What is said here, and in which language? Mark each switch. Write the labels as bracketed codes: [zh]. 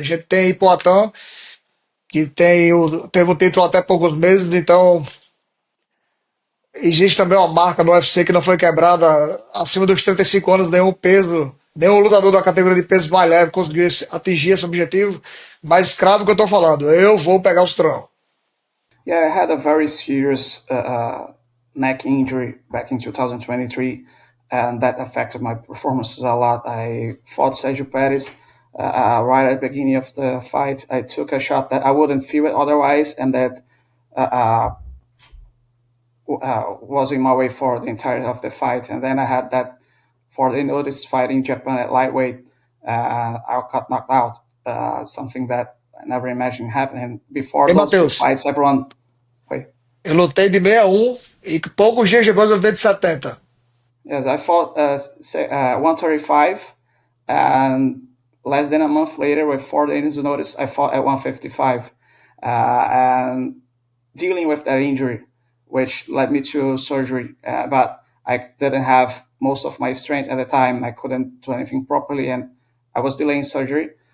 [pt] A gente tem Poatan, que teve o título até poucos meses, então existe também uma marca no UFC que não foi quebrada acima dos 35 anos, nenhum lutador da categoria de peso mais leve conseguiu atingir esse objetivo, mas cravo que eu tô falando, eu vou pegar o cinturão. [en] Yeah, I had a very serious neck injury back in 2023, and that affected my performances a lot. I fought Sergio Pettis right at the beginning of the fight. I took a shot that I wouldn't feel it otherwise, and that was in my way for the entirety of the fight. And then I had that 4-day notice fight in Japan at lightweight. I got knocked out, something that I never imagined happening. Before Hey, those two Matheus, fights, everyone. Wait, [pt] eu lutei de 61 e poucos dias depois eu lutei de 70. [en] yes, I fought 135, and less than a month later, with 4 days notice, I fought at 155. And dealing with that injury, which led me to surgery, but I didn't have most of my strength at the time. I couldn't do anything properly, and I was delaying surgery.